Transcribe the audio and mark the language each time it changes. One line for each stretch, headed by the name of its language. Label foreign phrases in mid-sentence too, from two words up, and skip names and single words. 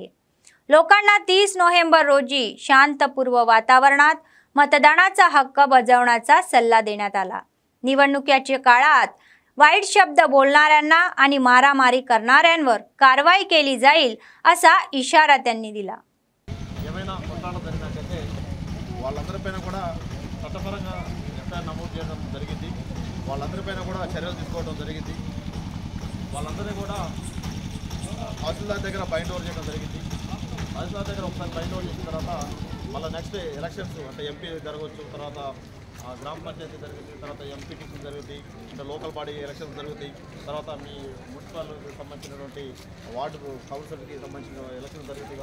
Marathi: लोकांना 30 नोव्हेंबर रोजी शांतपूर्व वातावरणात मतदानाचा हक्क बजावण्याचा सल्ला देण्यात आला। निवडणुकीच्या काळात वाईट शब्द बोलणाऱ्यांना आणि मारामारी करणाऱ्यांवर कारवाई केली जाईल असा इशारा त्यांनी दिला।
Telugu: ఏమైనా కొట్లాటలు జరిగినట్లయితే వాళ్ళందరిపైన కూడా చట్టపరంగా ఎఫ్ఐఆర్ నమోదు చేయడం జరిగింది। వాళ్ళందరిపైన కూడా చర్యలు తీసుకోవడం జరిగింది। వాళ్ళందరినీ కూడా తహసీల్దార్ దగ్గర
English: bind over
Telugu: చేయడం జరిగింది। తహసీల్దార్ దగ్గర ఒకసారి
English: bind over
Telugu: చేసిన తర్వాత మళ్ళీ
English: next elections
Telugu: అంటే ఎంపీ జరగవచ్చు, తర్వాత గ్రామ పంచాయతీ జరుగుతుంది, తర్వాత ఎంపీటీసీ జరుగుతాయి, ఇంకా
English: local body elections
Telugu: జరుగుతాయి, తర్వాత మీ మున్సిపాలిటీకి సంబంధించినటువంటి వార్డు కౌన్సిల్కి సంబంధించిన ఎలక్షన్స్ జరుగుతాయి।